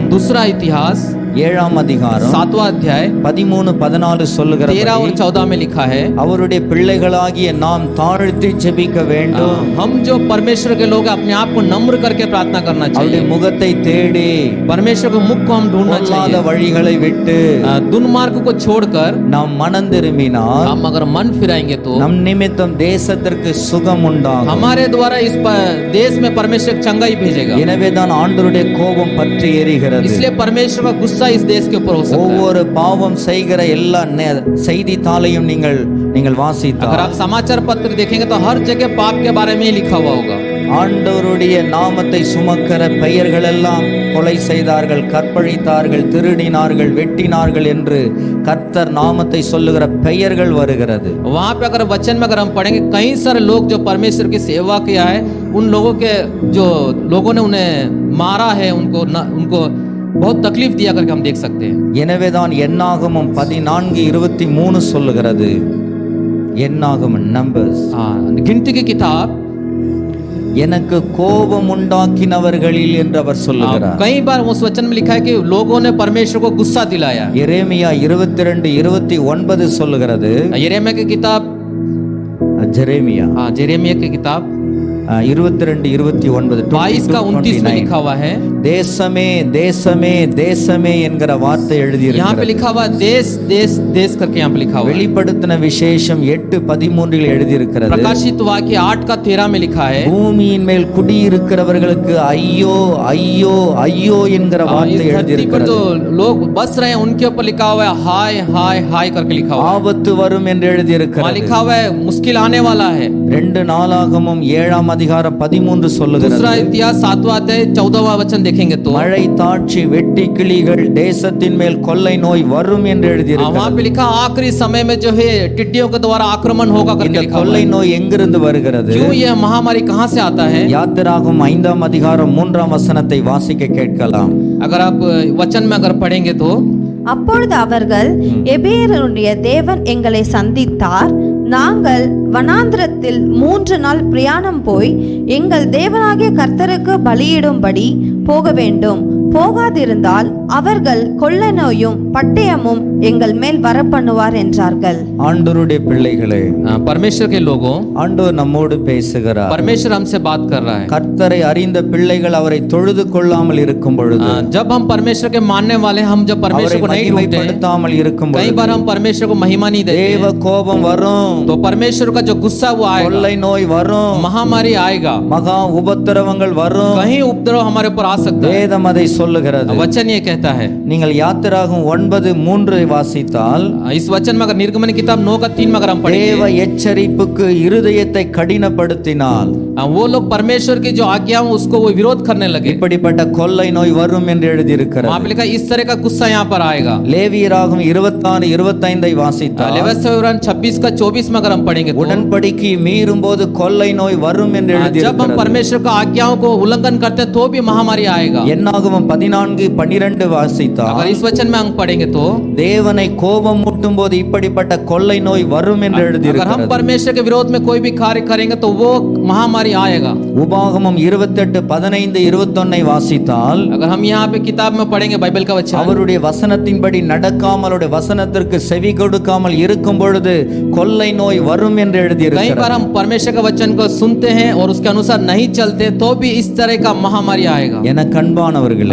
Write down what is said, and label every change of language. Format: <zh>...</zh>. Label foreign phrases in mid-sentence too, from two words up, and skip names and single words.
<hi>दूसरा इतिहास</hi> <ta>7ஆம் அதிகாரம்</ta> <hi>7वां अध्याय</hi> <ta>13-14 சொல்லுகிறபடி</ta> <hi>13 और 14 में लिखा है,</hi> <ta>அவருடைய பிள்ளைகளாகிய நாம் தாழ்த்தி ஜெபிக்க வேண்டும்.</ta> <hi>हम जो परमेश्वर के लोग हैं, अपने आप को नम्र करके प्रार्थना करना</hi> <ta>அவருடைய</ta> <hi>चाहिए।</hi> <ta>முகத்தை தேடி</ta> <hi>परमेश्वर के मुख को हम ढूंढना</hi> <ta>பொல்லாத</ta> <hi>चाहिए।</hi> <ta>வழிகளை விட்டு</ta> <hi>दुर्मार्ग को छोड़कर</hi> <ta>நாம் மனம் திரும்பினால்</ta> <hi>हम अगर मन फिराएंगे तो</hi> <ta>நம் நிமித்தம் தேசத்திற்கு சுகம் உண்டாகும்.</ta> <hi>हमारे द्वारा इस देश में परमेश्वर चंगाई भेजेगा।</hi> <ta>எனவேதான் ஆண்டவருடைய கோபம் பற்றி எரிகிறது.</ta> <hi>इसलिए परमेश्वर का गुस्सा इस देश के ऊपर हो सकता है।</hi> <ta>ஒவ்வொரு பாவம் செய்கிற எல்லா செய்தித்தாளையும் நீங்கள்</ta> <hi>अगर</hi> <ta>வாசித்தால்</ta> <hi>आप समाचार पत्र देखेंगे तो हर जगह पाप के बारे में ही लिखा हुआ होगा।</hi> <ta>ஆண்டவருடைய நாமத்தை சுமக்கிற பெயர்கள் எல்லாம் கொலை செய்தார்கள், கற்பழித்தார்கள், திருடினார்கள், வெட்டினார்கள் என்று கர்த்தர் நாமத்தை சொல்லுகிற பெயர்கள் வருகிறது.</ta> <hi>वहां पे अगर वचन में अगर हम पढ़ेंगे, कई सारे लोग जो परमेश्वर की सेवा किया है, उन लोगों के जो लोगों ने उन्हें मारा है, उनको बहुत तकलीफ दिया करके हम देख सकते हैं।</hi> <ta>எனவேதான் என்னாகமம் 14:23 சொல்லுகிறது, என்னாகமம் நம்பர்ஸ்,</ta> <hi>गिनती की किताब</hi> <ta>எனக்கு கோபம் உண்டாக்கினவர்களில் என்று அவர் சொல்லுகிறார்.</ta> <hi>कई बार उस वचन में लिखा है कि लोगों ने परमेश्वर को गुस्सा दिलाया।</hi> <ta>எரேமியா 22:29 சொல்லுகிறது,</ta> <hi>यिर्मयाह की किताब</hi> <ta>ஜெரேமியா</ta> <hi>यिर्मयाह की किताब 22:29 22 का 29 में लिखा हुआ है,</hi> <ta>தேசமே தேசமே தேசமே என்கிற வார்த்தை</ta> <hi>यहाँ पे</hi> <ta>எழுதியிருக்கிறது.</ta> <hi>लिखा हुआ देश देश देश करके यहाँ पे लिखा हुआ है।</hi> <ta>வெளிப்படுத்தின விசேஷம் 8:13 எழுதியிருக்கிறது,</ta> <hi>प्रकाशित वाक्य 8 का 13 में लिखा है,</hi> <ta>பூமியின் மேல் குடியிருக்கிறவர்களுக்கு ஐயோ ஐயோ ஐயோ என்கிற</ta> <hi>इस</hi> <ta>வார்த்தை</ta> <hi>धरती पर</hi> <ta>எழுதியிருக்கிறது.</ta> <hi>जो लोग बस रहे हैं उनके ऊपर लिखा हुआ है हाय हाय हाय करके लिखा हुआ है।</hi> <ta>ஆபத்து வரும் என்று</ta> <hi>वहाँ</hi> <ta>எழுதியிருக்கிறது.</ta> <hi>लिखा हुआ है मुश्किल आने वाला है।</hi> <ta>2 நாளாகமம் 7ஆம் அதிகாரம் 13</ta> <hi>दूसरा</hi> <ta>சொல்லுகிறது,</ta> <hi>इतिहास 7वां अध्याय 14वां वचन देखेंगे तो</hi> <ta>மழை தாட்சி வெட்டி கிளிகள் தேசத்தின் மேல் கொள்ளை நோய் வரும் என்று</ta> <hi>वहां</hi> <ta>எழுதியிருக்கிறது.</ta> <hi>पे लिखा आखिरी समय में जो है टिड्डियों के द्वारा आक्रमण होगा करके</hi> <ta>இந்த</ta> <hi>लिखा हुआ</hi> <ta>கொள்ளை</ta> <hi>है।</hi> <ta>நோய் எங்கிருந்து வருகிறது?</ta> <hi>क्यों यह महामारी कहां से आता है?</hi> <ta>யாத்திராகமம் 5ஆம் அதிகாரம் 3ஆம் வசனத்தை வாசிக்க கேட்கலாம்.</ta> <hi>अगर आप वचन में अगर पढ़ेंगे तो</hi> <ta>அப்பொழுது அவர்கள் எபிரெயருடைய தேவன் எங்களை சந்தித்தார், நாங்கள் வனாந்திரத்தில் 3 நாள் பிரயாணம் போய் எங்கள் தேவனாகிய கர்த்தருக்கு பலியிடும்படி போக வேண்டும், போகாதிருந்தால் அவர்கள் கொள்ளை நோயும் பட்டயமும் எங்கள் மேல் வரப்பண்ணுவார் என்றார்கள். ஆண்டவருடைய பிள்ளைகளே,</ta> <hi>परमेश्वर के लोगों,</hi> <ta>ஆண்டவர் நம்மோடு பேசுகிறார்.</ta> <hi>परमेश्वर हमसे बात कर रहा है।</hi> <ta>கர்த்தரை அறிந்த பிள்ளைகள் அவரை தொழுது கொள்ளாமல் இருக்கும் பொழுது,</ta> <hi>जब हम परमेश्वर के मानने वाले, हम जब परमेश्वर</hi> <ta>அவரை</ta> <hi>को नहीं ढूंढते,</hi> <ta>மகிமைப்படுத்தாமல் இருக்கும்</ta> <hi>कई</hi> <ta>பொழுது</ta> <hi>बार हम परमेश्वर को महिमा नहीं देते,</hi> <ta>தேவ கோபம் வரும்,</ta> <hi>तो परमेश्वर का जो गुस्सा वो आएगा,</hi> <ta>கொள்ளை நோய் வரும்,</ta> <hi>महामारी आएगा,</hi> <ta>மகா உபத்திரவங்கள் வரும்.</ta> <hi>कहीं उपद्रव हमारे ऊपर आ सकता है।</hi> <ta>வேதம் அதை சொல்லுகிறது.</ta> <hi>वचन ये कहता है,</hi> <ta>நீங்கள் யாத்திராகமம் 9:3 வாசித்தால்,</ta> <hi>इस वचन में अगर निर्गमन किताब 9:3 में अगर हम</hi> <ta>தேவ</ta> <hi>पढ़ेंगे,</hi> <ta>எச்சரிப்புக்கு இருதயத்தை கடினப்படுத்தினால்</ta> <hi>वो लोग परमेश्वर की जो आज्ञा है उसको वो विरोध करने लगे,</hi> <ta>இப்படிப்பட்ட கொள்ளை நோய் வரும் என்று</ta> <hi>वहां</hi> <ta>எழுதியிருக்கிறது.</ta> <hi>पे लिखा इस तरह का गुस्सा यहाँ पर आएगा।</hi> <ta>லேவியராகமம் 26:25 வாசித்தால்,</ta> <hi>लेवियरागम 26:24 में अगर हम पढ़ेंगे तो</hi> <ta>உடன்படிக்கை மீறும் போது கொள்ளை நோய் வரும் என்று</ta> <hi>जब हम</hi> <ta>எழுதியிருக்கிறது.</ta> <hi>परमेश्वर का आज्ञाओं को उल्लंघन करते हैं तो भी महामारी आएगा।</hi> <ta>என்னாகமம் 14:12 வாசித்தால்,</ta> <hi>अगर इस वचन में हम पढ़ेंगे तो</hi> <ta>தேவனை கோபம் மூட்டும் போது இப்படிப்பட்ட கொள்ளை நோய் வரும் என்று</ta> <hi>अगर हम</hi> <ta>எழுதியிருக்கிறது.</ta> <hi>परमेश्वर के विरोध में कोई भी कार्य करेंगे तो वो महामारी आएगा।</hi> <ta>உபாகமம் 28:15-21 வாசித்தால்,</ta> <hi>अगर हम यहाँ पे किताब में पढ़ेंगे बाइबल का वचन,</hi> <ta>அவருடைய வசனத்தின்படி நடக்காமல் அவருடைய வசனத்திற்கு செவி கொடுக்காமல் இருக்கும் பொழுது கொள்ளை நோய் வரும் என்று</ta> <hi>कई बार</hi> <ta>எழுதியிருக்கிறது.</ta> <hi>हम परमेश्वर के वचन को सुनते हैं और उसके अनुसार नहीं चलते तो भी इस तरह का महामारी आएगा।</hi> <ta>என கண்பானவர்களே,</ta>